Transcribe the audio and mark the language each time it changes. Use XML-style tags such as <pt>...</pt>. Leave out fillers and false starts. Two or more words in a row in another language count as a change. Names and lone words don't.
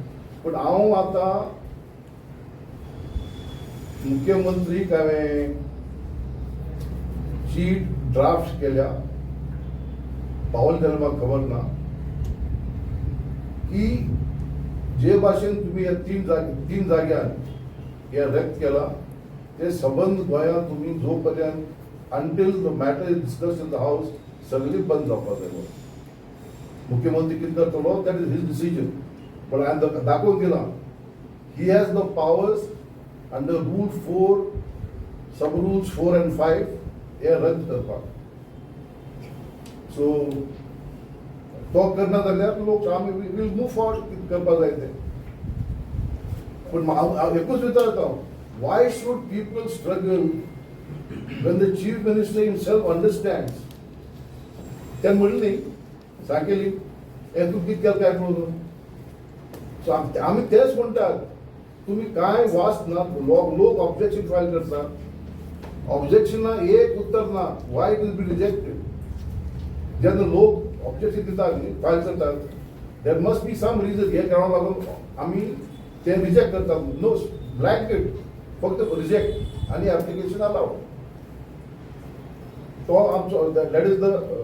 <kok>पूण हांव आतां मुख्यमंत्रीक हांवें जी ड्राफ्ट केल्या पावल केल्या म्हाका खबर ना की जे भाशेन तुम्ही ह्या तीन जाग्यार हे व्यक्त केला ते सबंद गोंयांत तुम्ही जो पर्यंत</kok> <en>until the matter is discussed in the house</en> <kok>सगळी बंद जावपाक जाय. मुख्यमंत्री कितें करतलो</kok> <en>that is his decision.</en> <kok>पण हांवें दाखोवन दिलां</kok> <en>he has the powers under Rule 4, sub rules 4 and 5</en> <kok>हे रद्द करपाक. सो तो करना जाल्यार लोक आमी</kok> <en>will move forward</en> <kok>कितें करपाक जाय तें. पूण हांव एकूच विचारता,</kok> <en>why should people struggle when the chief minister himself understands?</en> <kok>त्यान म्हणली सांगली हे तूं कितें केलें काय म्हणून. सो आमी तेच म्हणटात, तुम्ही काय वाच ना. लोक ऑब्जेक्शन फायल करतात, ऑब्जेक्शना एक उत्तर ना.</kok> <en>Why it will be rejected.</en> <kok>जेन्ना लोक ऑब्जेक्शन दितात न्ही, फायल करतात,</kok> <en>there must be some reason.</en> <kok>हे कारणाक लागून आमी ते रिजेक्ट करतात.</kok> <en>No blanket,</en> <kok>फक्त रिजेक्ट आणि</kok> <en>application allowed.</en> <kok>तो आमचो</kok> <en>that is the.</en>